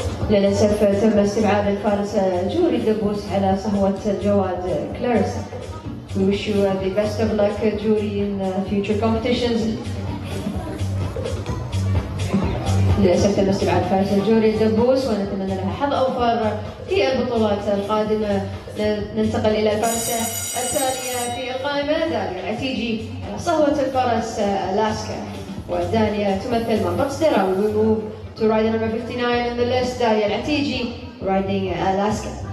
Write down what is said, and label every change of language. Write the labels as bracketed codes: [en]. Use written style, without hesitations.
[ar] للأسف تم استبعاد الفارس جوري دبوس على صهوة جواد كلاريسا. [en] We wish you the best of luck, Juri, in future competitions. [ar] للأسف تم استبعاد فارس جوري دبوس ونتمنى لها حظ أوفر في البطولات القادمة. ننتقل إلى الفارسة التالية في القائمة، داليا العتيجي على صهوة الفرس ألاسكا. وداليا تمثل مربط سدراوي. [en] We move to rider number 59 on the list, داليا العتيجي riding Alaska.